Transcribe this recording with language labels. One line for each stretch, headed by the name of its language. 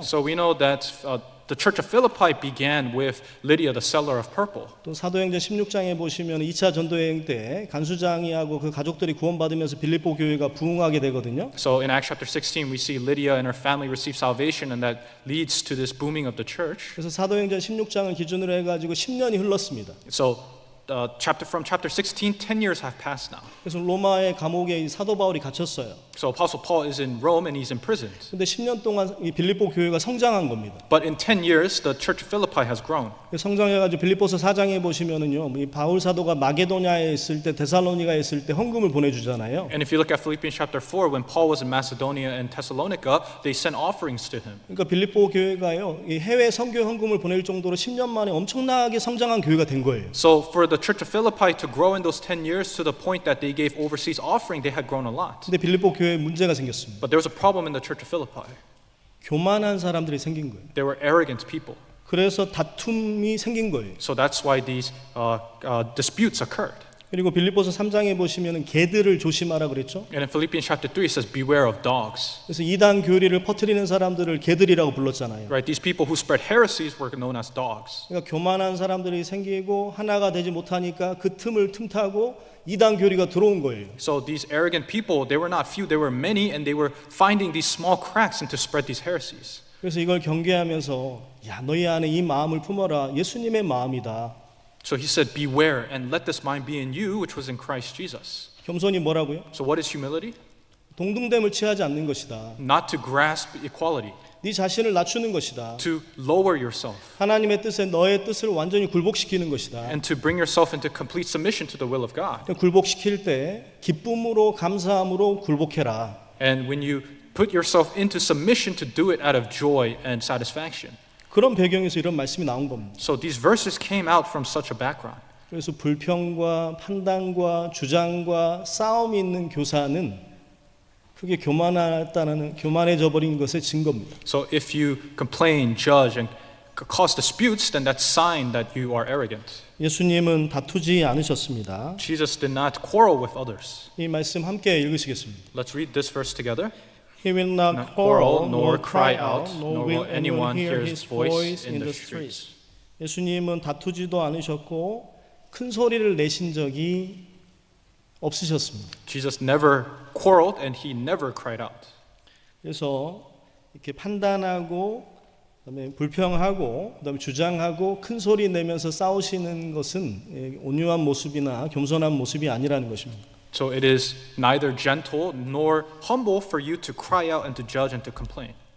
English: So we know that the church of Philippi began with Lydia, the seller of purple.
Korean: 또 사도행전 16장에 보시면 2차 전도여행 때 간수장이하고 그 가족들이 구원받으면서 빌립보 교회가 부흥하게 되거든요.
English: So in Acts chapter 16, we see Lydia and her family receive salvation, and that leads to this booming of the church.
Korean: 그래서 사도행전 16장을 기준으로 해가지고 10년이 흘렀습니다.
English: So from chapter 16, 10 years have passed now.
Korean: 그래서 로마의 감옥에 이 사도 바울이 gat혔어요.
English: So Apostle Paul is in Rome and he's imprisoned.
Korean: 근데 10년 동안 이 빌립보 교회가 성장한 겁니다.
English: But in 10 years, the church of Philippi has grown.
Korean: 성장해가지고 빌립보서 4장에 보시면은요, 이 바울 사도가 마게도냐에 있을 때, 데살로니가에 있을 때 헌금을 보내주잖아요.
English: And if you look at Philippians chapter 4, when Paul was in Macedonia and Thessalonica, they sent offerings to him.
Korean: 그러니까 빌립보 교회가요, 이 해외 선교 헌금을 보낼 정도로 10년 만에 엄청나게 성장한 교회가 된 거예요.
English: So for the church of Philippi to grow in those 10 years to the point that they gave overseas offering, they had grown a lot.
Korean: 근데 빌립보 교회에 문제가 생겼습니다.
English: But there was a problem in the church of Philippi.
Korean: 교만한 사람들이 생긴 거예요.
English: They were arrogant people.
Korean: 그래서 다툼이 생긴 거예요.
English: So that's why these disputes occurred.
Korean: 그리고 빌립보서 3장에 보시면은 개들을 조심하라 그랬죠.
English: And in Philippians chapter 3, it says, beware of dogs.
Korean: 그래서 이단 교리를 퍼뜨리는 사람들을 개들이라고 불렀잖아요.
English: Right? These people who spread heresies were known as dogs.
Korean: 그러니까 교만한 사람들이 생기고 하나가 되지 못하니까 그 틈을 틈타고 이단 교리가 들어온 거예요.
English: So these arrogant people, they were not few, they were many, and they were finding these small cracks and to spread these heresies.
Korean: 그래서 이걸 경계하면서 야 너희 안에 이 마음을 품어라. 예수님의 마음이다.
English: So he said, beware and let this mind be in you, which was in Christ Jesus.
Korean: 겸손이 뭐라고요?
English: So what is humility?
Korean: 동등됨을 취하지 않는 것이다.
English: Not to grasp equality,
Korean: 네 자신을 낮추는 것이다.
English: to lower yourself,
Korean: 하나님의 뜻에 너의 뜻을 완전히 굴복시키는 것이다.
English: and to bring yourself into complete submission to the will of God.
Korean: 굴복시킬 때 기쁨으로 감사함으로 굴복해라.
English: And when you put yourself into submission, to do it out of joy and satisfaction.
Korean: 그런 배경에서 이런 말씀이 나온 겁니다.
English: So these verses came out from such a background.
Korean: 그래서 불평과 판단과 주장과 싸움이 있는 교사는 그게 교만해져 버린 것의 증거입니다.
English: So if you complain, judge, and cause disputes, then that's sign that you are arrogant.
Korean: 예수님은 다투지 않으셨습니다.
English: Jesus did not quarrel with others.
Korean: 이 말씀 함께 읽으시겠습니다.
English: Let's read this verse together. He will not Not quarrel quarrel, nor nor cry cry out, out, nor will will anyone hear hear his his voice voice in in the the streets. streets.
Korean: 예수님은 다투지도 않으셨고 큰 소리를 내신 적이 없으셨습니다.
English: Jesus never quarreled and he never cried out.
Korean: 그래서 이렇게 판단하고 그다음에 불평하고 그다음에 주장하고 큰 소리 내면서 싸우시는 것은 온유한 모습이나 겸손한 모습이 아니라는 것입니다.
English: So it is neither gentle nor humble for you to cry out and to judge and to complain.